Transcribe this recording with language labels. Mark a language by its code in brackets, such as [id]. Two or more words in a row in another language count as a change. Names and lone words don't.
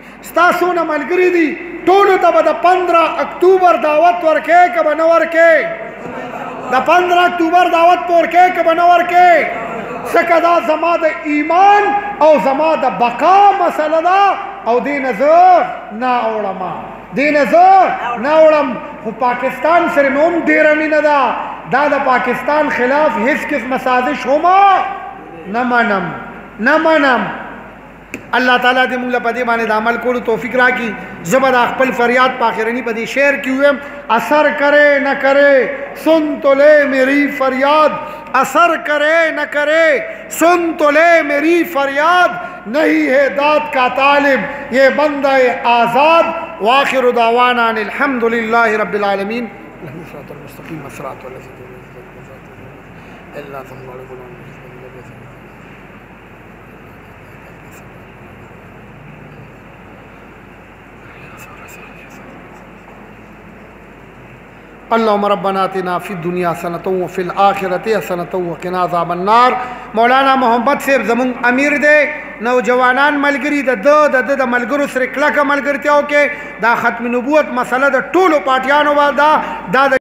[ps] ستا څونه ملګري دي ټولو ته به د 15 اکتوبر دعوت ورکې که به نه ورکې د 15 اکتوبر دعوت په ورکې که به نه ورکې ځکه دا زما د ایمان او زما د بقا مسله ده او دې نه زه نه اوړم دین زه نه وړم خو پاکستان سره مې هم ډېره مینه ده دا د پاکستان خلاف هیڅ قسمه سازش هم نه منم الله تعالی دې موږ له په دې باندې د عمل کولو توفیق راکړي زه به د خپل فریاد په آخرني په دې شعر کې ویم [ur] اثر کرے نہ کرے سن تو لے میری فریاد اثر کرے نہ کرے سن تو لے میری فریاد نہیں ہے داد کا طالب یہ بندہ آزاد [ar] واخر دعوانا الحمد للہ رب العالمین صراط المستقیم صراط الذین انعمت علیہم اللهم ربنا آتنا فی الدنیا حسنۃ وفی الآخرۃ حسنۃ وقنا عذاب النار [ps] مولانا محمد صاحب زمون امیر دے نوجوانان ملګری د ملګرو سره کلکه ملګرتیا وکړي دا ختم نبوت مسله د ټولو پارټیانو دا